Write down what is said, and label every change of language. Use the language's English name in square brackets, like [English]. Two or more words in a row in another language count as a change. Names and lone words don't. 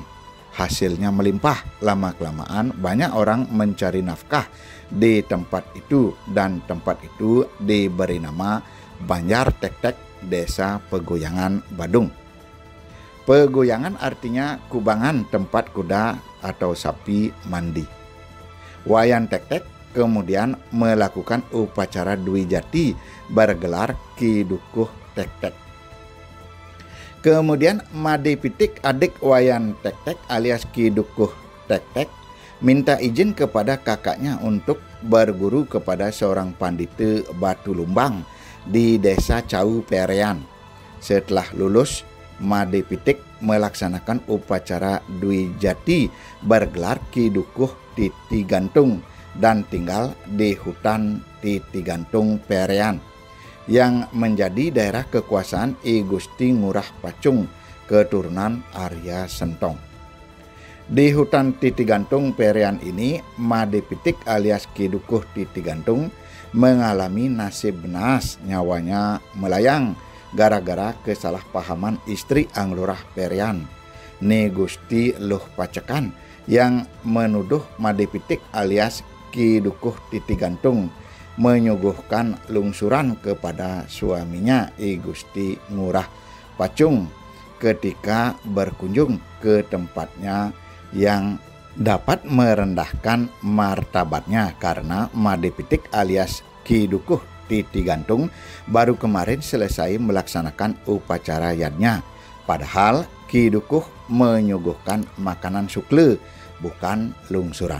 [Indonesian] Hasilnya melimpah. Lama-kelamaan banyak orang mencari nafkah di tempat itu dan tempat itu diberi nama Banjar Tek-Tek Desa Pegoyangan Badung. Pegoyangan artinya kubangan tempat kuda atau sapi mandi. Wayan Tek-Tek kemudian melakukan upacara Dwi Jati bergelar Ki Dukuh Tek-Tek. Kemudian Made Pitik, adik Wayan Tek-Tek alias Ki Dukuh Tek-Tek, minta izin kepada kakaknya untuk berguru kepada seorang pandita Batu Lumbang di desa Cau Perean. Setelah lulus, Made Pitik melaksanakan upacara Dwi Jati bergelar Ki Dukuh Titi Gantung dan tinggal di hutan Titi Gantung Perean yang menjadi daerah kekuasaan I Gusti Ngurah Pacung, keturunan Arya Sentong. Di hutan Titi Gantung Perean ini, Made Pitik alias Ki Dukuh Titi Gantung mengalami nasib naas, nyawanya melayang gara-gara kesalahpahaman istri Anglurah Perean, Ni Gusti Luh Pacekan, yang menuduh Made Pitik alias Ki Dukuh Titi Gantung menyuguhkan lungsuran kepada suaminya I Gusti Ngurah Pacung ketika berkunjung ke tempatnya yang dapat merendahkan martabatnya karena Made Pitik alias Ki Dukuh Titi Gantung baru kemarin selesai melaksanakan upacara yadnya, padahal Ki Dukuh menyuguhkan makanan sukle, bukan lungsuran.